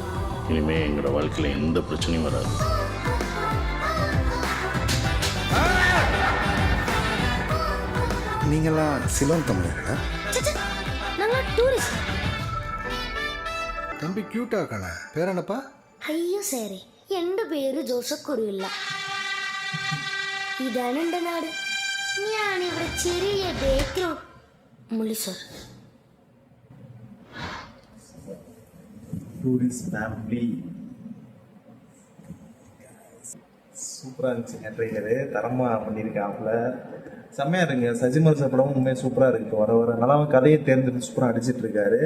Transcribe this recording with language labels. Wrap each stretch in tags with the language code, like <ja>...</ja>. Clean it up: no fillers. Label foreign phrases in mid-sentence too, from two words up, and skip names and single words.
<ta>இனிமே எங்களோட வாழ்க்கையில எந்த பிரச்சனையும் வராது. நீங்களாம் சிலோன் தமிழர்களா? நாங்க டூரிஸ்ட். தம்பி க்யூட்டா இருக்கானே, பேர் என்னப்பா?</ta> <ml>അയ്യോ സാറേ, എൻ്റെ പേര് ജോസഫ് കുറുവില്ല. ഇതാണ് എൻ്റെ നാട്. ഞാനിവിടെ ചെറിയ ബേക്കറി മുള്ളി സാർ.</ml> <ta>டூரிஸ்ட் ஃபேமிலி சூப்பராக இருந்துச்சுங்க. ட்ரெய்லரு தரமாக பண்ணியிருக்காப்புல, செம்மையாக இருக்குங்க. சஜிமல் சார் படமும் உண்மையாக சூப்பராக இருக்குது. வர வர நல்லா கதையை தேர்ந்தெடுத்து சூப்பராக அடிச்சிட்டு இருக்காரு.</ta>